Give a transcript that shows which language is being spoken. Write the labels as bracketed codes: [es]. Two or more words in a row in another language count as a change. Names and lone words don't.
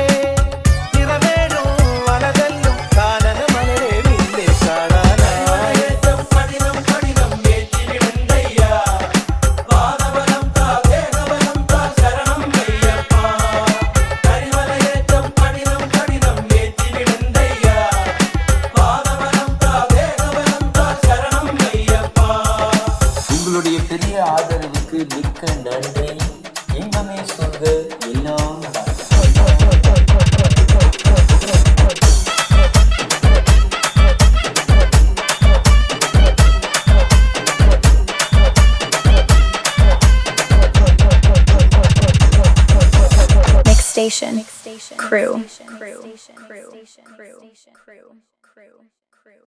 [ml] നിറമേടും വലതല്ലും കാനന മലരെ നിന്നെ കാണാനായി പടിനം പടിനം ഏറ്റിവിടണ്ടയ്യ പാദബലം താ ദേഹബലം താ ശരണം അയ്യപ്പ കരിമലയേറ്റം പടിനം പടിനം ഏറ്റിവിടണ്ടയ്യ പാദബലം താ ദേഹബലം താ ശരണം അയ്യപ്പ [ta] உங்களுடைய பெரிய ஆதரவுக்கு மிக்க நன்றி. இன்பமே சொல்க எல்லாம் Mix Station Crew.